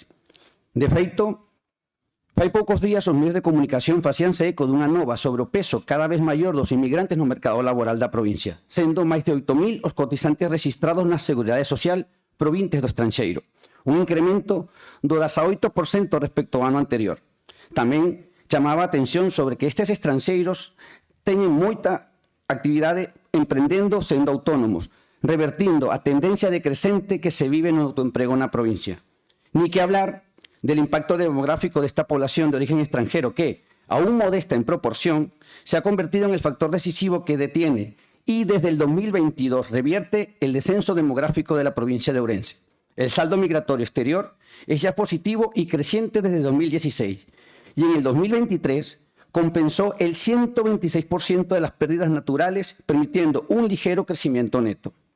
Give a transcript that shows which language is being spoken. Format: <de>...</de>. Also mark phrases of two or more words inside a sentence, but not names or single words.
<gl>De feito, fai poucos días os medios de comunicación facíanse eco dunha nova sobre o peso cada vez maior dos inmigrantes no mercado laboral da provincia, sendo máis de 8.000 os cotizantes registrados na Seguridade Social provintes do estranxeiro, un incremento do 18% respecto ao ano anterior. Tamén chamaba a atención sobre que estes estranxeiros teñen moita actividade emprendendo sendo autónomos, revertindo a tendencia decrecente que se vive no autoemprego na provincia.</gl> <es>Ni que hablar del impacto demográfico de esta población de origen extranjero que, aún modesta en proporción, se ha convertido en el factor decisivo que detiene y desde el 2022 revierte el descenso demográfico de la provincia de Ourense. El saldo migratorio exterior es ya positivo y creciente desde 2016 y en el 2023 compensó el 126% de las pérdidas naturales, permitiendo un ligero crecimiento neto.</es>